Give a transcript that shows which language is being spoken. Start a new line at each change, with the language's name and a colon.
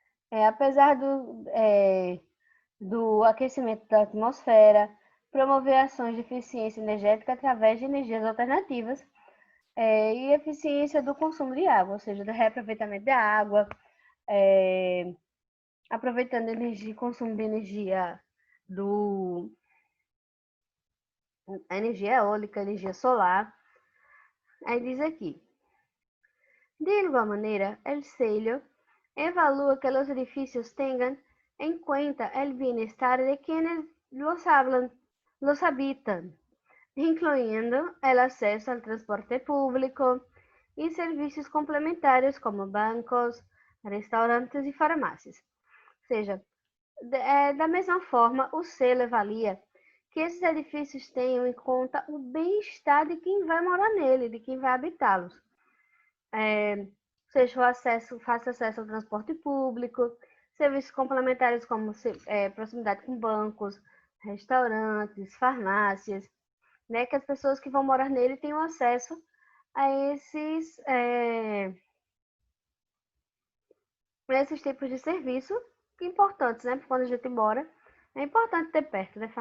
Portuguese: apesar do aquecimento da atmosfera, promover ações de eficiência energética através de energias alternativas e eficiência do consumo de água, ou seja, do reaproveitamento da água, aproveitando energia, consumo de energia a energia eólica, energia solar. Aí diz aqui, de igual maneira,
Spanish: el sello evalúa que los edificios tengan en cuenta el bienestar de quienes los habitan, incluyendo el acceso al transporte público y servicios complementarios como bancos, restaurantes
Portuguese: e farmácias. Ou seja, da mesma forma, o selo avalia que esses edifícios tenham em conta o bem-estar de quem vai morar nele, de quem vai habitá-los. Seja faça acesso ao transporte público, serviços complementares como proximidade com bancos, restaurantes, farmácias, né, que as pessoas que vão morar nele tenham acesso a esses tipos de serviço importantes, né? Porque quando a gente mora, é importante ter perto, né?